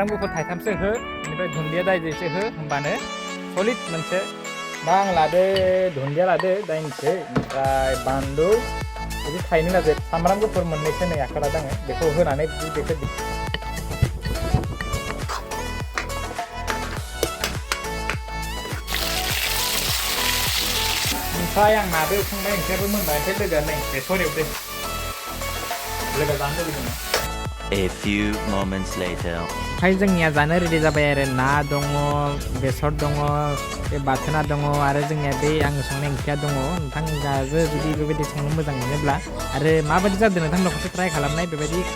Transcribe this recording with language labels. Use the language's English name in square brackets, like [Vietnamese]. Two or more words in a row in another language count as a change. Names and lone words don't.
[Bodo] गुफुर थाइथामसो हो बेनिफ्राय दुन्दिया दाइनैसो हो होमबानो सलिड मोनसे दा आं लादो दुन्दिया लादो दाइनसो ओमफ्राय बानलु बिदि थाइनै लादो सामब्राम गुफुर मोननैसो नै आखाइ लादो आङो बेखौ होनानै बेखौ ओमफ्राय आं नादो संबाय ओंख्रियाबो मोनबाय ओमफ्राय लोगोआ नै बेसर एवदो लोगो जानो लुबैदों [English] A few moments later. [Bodo] ओमफ्राय जोंनिया जानो रेडि जाबाय आरो ना दङ बेसर दङ बे बाथोना दङ आरो जोंनिया बे आं संनाय ओंख्रिया दङ नोंथाङाबो जुदि बेबायदि संनो मोजां मोनोब्ला आरो माबायदि जादों नोंथांमोनखौसो ट्राइ खालामनाय बेबायदि